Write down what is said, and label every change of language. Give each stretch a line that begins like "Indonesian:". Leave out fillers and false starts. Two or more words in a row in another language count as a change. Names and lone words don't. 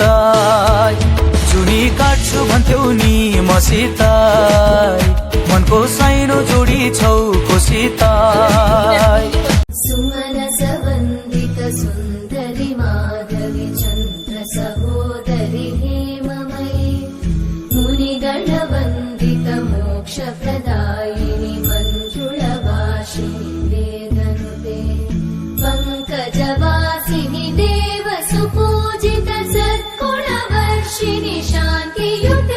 Nepali: जुनी काट्छु भन्थ्यौ नि मसित, मनको साइनो जोडी छौ कोसित।
Sanskrit: सुमन सवन्दित सुन्दरी माधवी चन्द्र सहोदरी हेममयी, मुनिगण वन्दित मोक्ष प्रदायिनी मञ्जुळवासिनी वेदनुते, पङ्कजवासिनि देव सुपूजित सद्गुणवर्षिणि शान्तियुते।